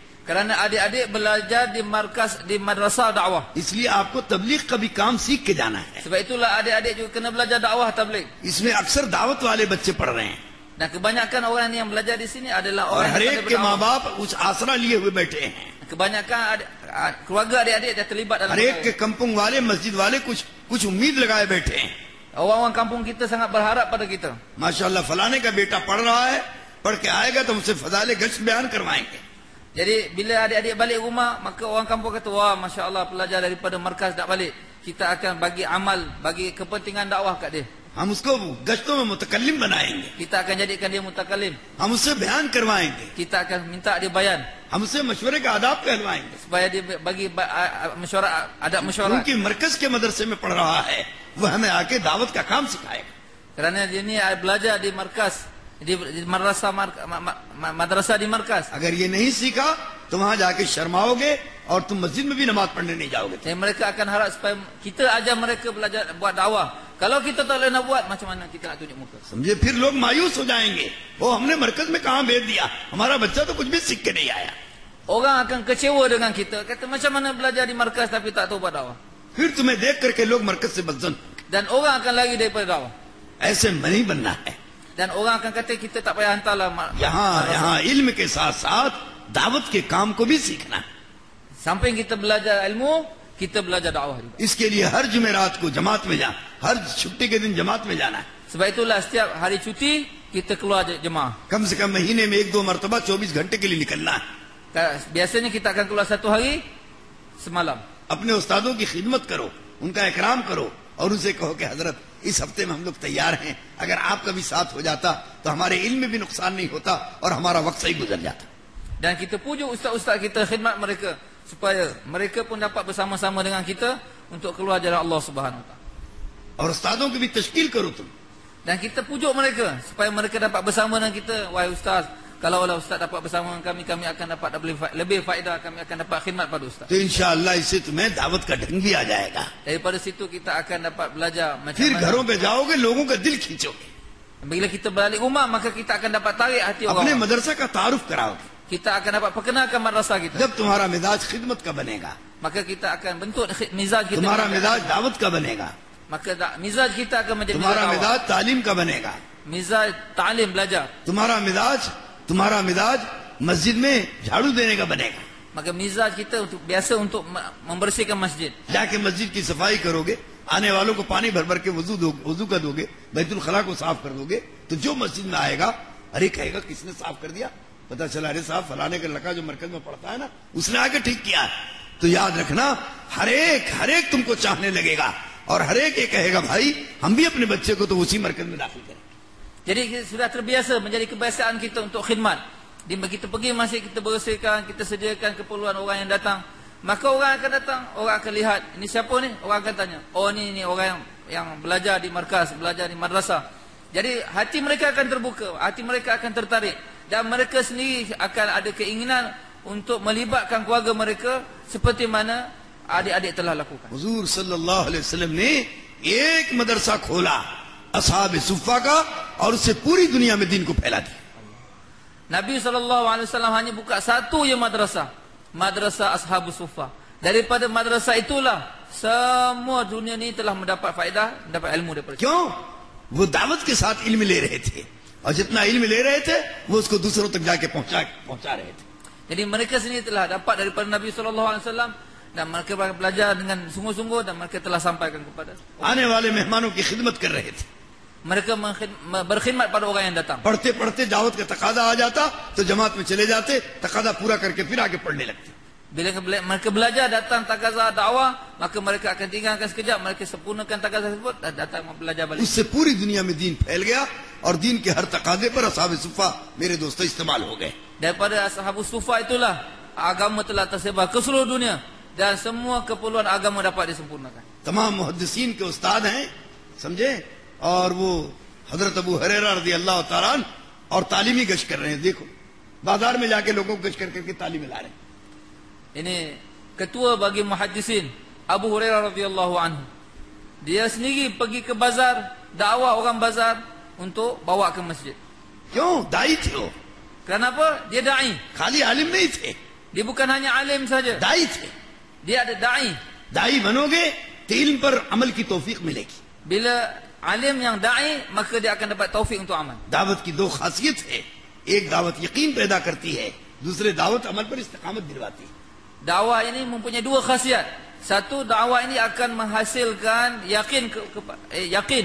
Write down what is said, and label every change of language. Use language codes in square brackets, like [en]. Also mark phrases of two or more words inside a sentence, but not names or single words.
[ms] Kerana adik-adik belajar di markas, di madrasah dakwah. [hi] इसलिए आपको तबलीग का भी काम सीख के जाना है। [ms] Sebab itulah adik-adik juga kena belajar dakwah tabligh. [hi] इसमें अक्सर दावत वाले बच्चे पढ़ रहे हैं [ms] Dan kebanyakan orang yang belajar di sini adalah [hi] और [ms] orang [hi] हर [ms] yang [hi] एक [ms] pandai [hi] के माँ [ms] berdakwah. [hi] बाप उस आसरा लिए हुए बैठे हैं। [ms] Kebanyakan keluarga adik-adik dah terlibat dalam [hi] हर एक के [ms] perkara. [hi] कंपुंग वाले मस्जिद वाले कुछ उम्मीद लगाए बैठे हैं। [ms] Orang-orang kampung kita sangat berharap pada kita. [hi] माशाल्लाह फलाने का बेटा पढ़ रहा है, पढ़ के आएगा तो हमसे फजाले गश्त बयान करवाएंगे। [ms] Jadi bila adik-adik balik rumah, maka orang kampung kata, wah [ar] ما شاء الله [ms] pelajar daripada markas nak balik. Kita akan bagi amal, bagi kepentingan dakwah kat dia. [hi] हम उसको गश्तों में मुतकल्लिम बनाएंगे, [ms] Kita akan jadikan dia mutakalim. [hi] हम उससे बयान करवाएंगे, [ms] Kita akan minta dia bayan. [hi] हम उससे मशवरे का आदाब कहलवाएंगे। [ms] Supaya dia bagi mesyuarat, adab mesyuarat. [hi] क्योंकि मरकज के मदरसे में पढ़ रहा है, वह हमें आके दावत का काम सिखाएगा। [ms] Kerana dia ni belajar di markas, di madrasah, madrasah di markas. [hi] अगर ये नहीं सीखा तो वहां जाके शर्माओगे और तुम मस्जिद में भी नमाज पढ़ने नहीं जाओगे। [ms] Jadi mereka akan harap supaya kita ajar mereka belajar buat dakwah. Kalau kita tak boleh nak buat, macam mana kita nak tunjuk muka? [hi] समझे, फिर लोग मायूस हो जाएंगे, वो हमने मरकज में कहाँ भेज दिया, हमारा बच्चा तो कुछ भी सीख के नहीं आया। [ms] Orang akan kecewa dengan kita. Kata macam mana belajar di markas tapi tak tahu buat dakwah. [hi] फिर तुम्हें देख करके लोग मरकज से बदजन, [ms] Dan orang akan lari daripada dakwah. [hi] ऐसे नहीं बनना है। [ms] Dan orang akan kata kita tak payah hantarlah [hi] यहाँ इल्म के साथ साथ दावत के काम को भी सीखना है। [ms] Samping kita belajar ilmu, kita belajar dakwah juga. [hi] इसके लिए हर जुमेरात को जमात में जाना, हर छुट्टी के दिन जमात में जाना है। [ms] Sebab itulah setiap hari cuti kita keluar jemaah. [hi] कम से कम महीने में 1-2 मरतबा 24 घंटे के लिए निकलना है। [ms] Biasanya kita akan keluar satu hari semalam. [hi] अपने उस्तादों की खिदमत करो, उनका इकराम करो और उनसे कहो कि हजरत इस हफ्ते में हम लोग तैयार हैं, अगर आपका भी साथ हो जाता तो हमारे इल्म में भी नुकसान नहीं होता और हमारा वक्त सही गुजर जाता। [ms] Dan kita pujuk ustaz-ustaz kita, khidmat mereka supaya mereka pun dapat bersama-sama dengan kita untuk keluar jalan [ar] الله سبحانه وتعالى. [hi] और उस्तादों की भी तश्कील करो तुम। [ms] Dan kita pujuk mereka supaya mereka dapat bersama dengan kita. Wahai ustaz, kalau ustaz dapat bersama dengan kami, kami akan dapat lebih faedah, kami akan dapat khidmat pada ustaz. [hi] तो इंशाअल्लाह इससे तुम्हें दावत का ढंग भी आ जाएगा। [ms] Daripada situ kita akan dapat belajar macam [hi] फिर [ms] mana. [hi] घरों पे जाओगे, लोगों का दिल खींचोगे, [ms] Bila kita balik rumah, maka kita akan dapat tarik hati [hi] अपने [ms] orang. [hi] मदरसा का तारुफ कराओगे। [ms] Kita akan dapat perkenalkan madrasah kita. [hi] जब तुम्हारा मिजाज खिदमत का बनेगा, [ms] Maka kita akan bentuk mizaj kita. [hi] तुम्हारा मिजाज दावत का बनेगा, [ms] Maka mizaj kita akan menjadi [hi] तुम्हारा [ms] dakwah. [hi] मिजाज तालीम का बनेगा, [ms] Mizaj ta'lim, belajar. [hi] तुम्हारा मिजाज मस्जिद में झाड़ू देने का बनेगा। [ms] Maka mizaj kita untuk biasa untuk membersihkan masjid. [hi] जाके मस्जिद की सफाई करोगे, आने वालों को पानी भर भर के वजू का दोगे, बैतुल खला को साफ कर दोगे, तो जो मस्जिद में आएगा अरे कहेगा किसने साफ कर दिया, पता चला अरे साहब फलाने का लड़का जो मरकज में पढ़ता है ना, उसने आके ठीक किया है। तो याद रखना, हर एक तुमको चाहने लगेगा और हर एक ये कहेगा भाई हम भी अपने बच्चे को तो उसी मरकज में दाखिल करें। [ms] Jadi sudah terbiasa, menjadi kebiasaan kita untuk khidmat. Di kita pergi masjid, kita bersihkan, kita sediakan keperluan orang yang datang. Maka orang akan datang, orang akan lihat, ini siapa ni? Orang akan tanya, oh ni orang yang belajar di markas, belajar di madrasah. Jadi hati mereka akan terbuka, hati mereka akan tertarik. Dan mereka sendiri akan ada keinginan untuk melibatkan keluarga mereka seperti mana adik-adik telah lakukan. [hi] हुजूर [ar] صلى الله عليه وسلم [hi] ने एक मदरसा खोला असहाब सुफ़ा का और उससे पूरी दुनिया में दीन को फैला दिया। [ms] Nabi SAW hanya buka satu je madrasah, madrasah Ashabus Suffah. Daripada madrasah itulah semua dunia ni telah mendapat faedah, mendapat ilmu daripada. [hi] क्यों? वो दावत के साथ इल्म ले रहे थे और जितना इल्म ले रहे थे वो उसको दूसरों तक जाके पहुंचा रहे थे। [ms] Jadi mereka sendiri telah dapat daripada Nabi SAW dan mereka belajar dengan sungguh-sungguh dan mereka telah sampaikan kepada [hi] आने वाले मेहमानों की खिदमत कर रहे थे। [ms] mereka berkhidmat pada orang yang datang. [hi] पढ़ते पढ़ते दावत का तकादा आ जाता तो जमात में चले जाते, तकादा पूरा करके फिर आगे पढ़ने लगते। [ms] Bila mereka belajar datang takazah dakwah, maka mereka akan tinggalkan sekejap, mereka sempurnakan takazah tersebut dan datang belajar balik. [hi] उससे पूरी दुनिया में दीन फैल गया और दीन के हर तकादे पर असहाब सुफ़ा मेरे दोस्तों इस्तेमाल हो गए। [ms] Daripada Ashabus Suffah itulah agama telah tersebar ke seluruh dunia dan semua keperluan agama dapat disempurnakan. [hi] तमाम मुहद्दिसीन के उस्ताद हैं, समझे, और वो हजरत अबू हुरैरा [ar] رضي الله تعالى عنه [hi] और तालीमी गश्त कर रहे हैं। देखो बाजार में जाके लोगों को गश्त करके तालीम ला रहे हैं। [ms] Ini ketua bagi muhaddisin Abu Hurairah [ar] رضي الله عنه. [ms] Dia sendiri pergi ke bazar, dakwah orang bazar untuk bawa ke masjid. [hi] क्यों? दाई थे वो, [ms] Kenapa? Dia dai. [hi] खाली आलिम नहीं थे, [ms] Dia bukan hanya alim saja. [hi] दाई थे। [ms] Dia ada dai. [hi] दाई बनोगे तो इल्म पर अमल की तौफीक मिलेगी। [ms] Bila alim yang dai, maka dia akan dapat taufik untuk amal. [hi] दावत की दो खासियत है, एक दावत यकीन पैदा करती है, दूसरे दावत अमल पर इस्तिकामत दिलवाती है। [ms] Dakwah ini mempunyai dua khasiat. Satu, dakwah ini akan menghasilkan yakin, yakin.